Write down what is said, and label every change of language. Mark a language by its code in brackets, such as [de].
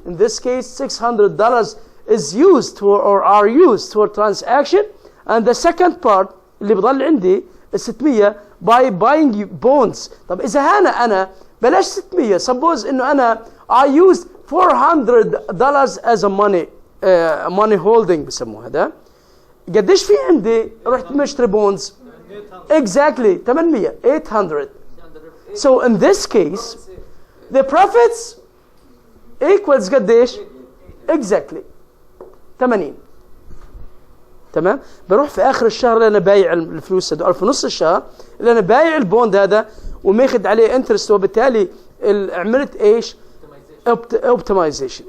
[en] In this case, $600 is used for or are used for transaction. And the second part [ar] اللي بضل عندي [en] 600 by buying bonds. [ar] طب إذا أنا بلاش 600 suppose إنه أنا [en] I used $400 as a money holding [ar] بسموه هذا. قديش في عندي رحت مشتري bonds؟ Exactly 800. [en] So in this case the profits equals قديش؟ Exactly 80. [ar] تمام. بروح في اخر الشهر اللي انا بايع الفلوس هذول في نص الشهر اللي انا بايع البوند هذا وماخذ عليه انترست وبالتالي عملت ايش؟ اوبتمايزيشن.